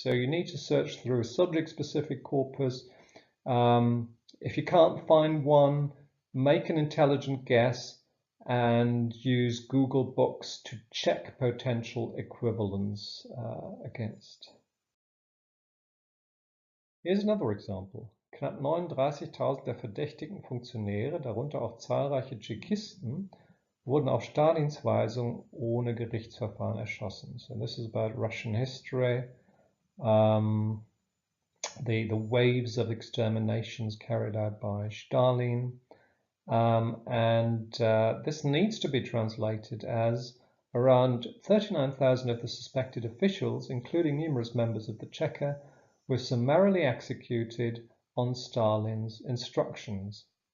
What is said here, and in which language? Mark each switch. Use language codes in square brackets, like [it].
[en] So you need to search through a subject-specific corpus. If you can't find one, make an intelligent guess and use Google Books to check potential equivalence against. Here's another example. [de] Knapp 39.000 der verdächtigen Funktionäre, darunter auch zahlreiche Tschechisten, wurden auf Stalins Weisung ohne Gerichtsverfahren erschossen. [en] So this is about Russian history, the waves of exterminations carried out by Stalin, and this needs to be translated as around 39,000 of the suspected officials, including numerous members of the Cheka, were summarily executed on Stalin's instructions.